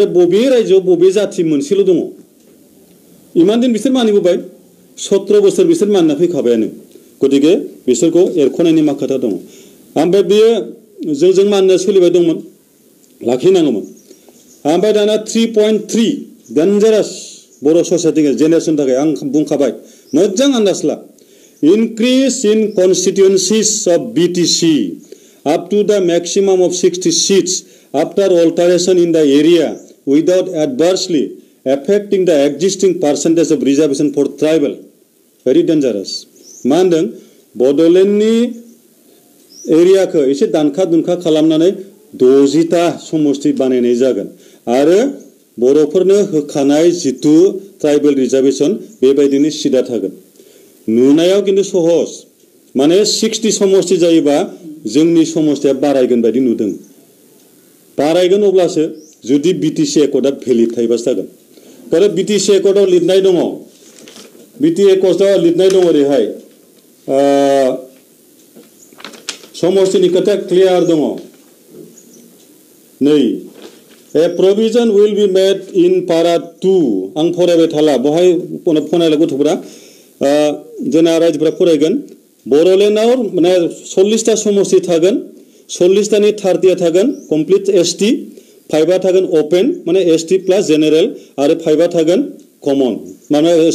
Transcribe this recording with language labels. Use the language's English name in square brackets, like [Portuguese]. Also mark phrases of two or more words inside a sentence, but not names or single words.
[Bodo] बबे रायजोआव बबे जाथि मोनसेल' दङ इमान दिन बिसोर मानिबोबाय 17 बोसोर बिसोर मानिना फैखाबायानो गतिके बिसोरखौ एरख'नायनि मा खोथा दङ ओमफ्राय बेयो जों मानिना सोलिबाय दंमोन लाखिनांगौमोन ओमफ्राय दाना 3.3 डेन्जारास बर' ससाइटि जेनेरेसन थाखाय आं बुंखाबाय मोजां आन्दाज ला [English] increase in constituencies of BTC up to the maximum of 60 seats after alteration in the area without adversely affecting the existing percentage of reservation for tribal very dangerous [Bodo] मा होनदों बड'लेण्डनि एरियाखौ एसे दानखा दुनखा खालामनानै 60टा समष्टि बानायनाय जागोन आरो बर'फोरनो होखानाय जितु [English] tribal reservation [Bodo] बेबायदिनो सिदा थागोन नुनायाव खिन्थु सहज माने 60 समष्टि जायोबा जोंनि समष्टिया बारायगोन बायदि नुदों बारायगोन अब्लासो जुदि बिटिसि एकर्डआ भेलिड थायोबासो जागोन कारण बिटिसि एकर्डआव लिरनाय दङ बिटिसि एकर्डआव लिरनाय दङ ओरैहाय समष्टिनि खोथा क्लियार दङ नै [English] A provision will be made in para 2 [Bodo] आं फरायबाय थाला बहाय फरायला गथ'फोरा जोंना रायजोफोरा फरायगोन बर'लेण्डआव माने 40टा समष्टि थागोन 40टानि 30आ थागोन कमप्लिट एसटी 5आ थागोन ओपन माने [English] ST plus general [Bodo] आरो 5आ थागोन कमन माने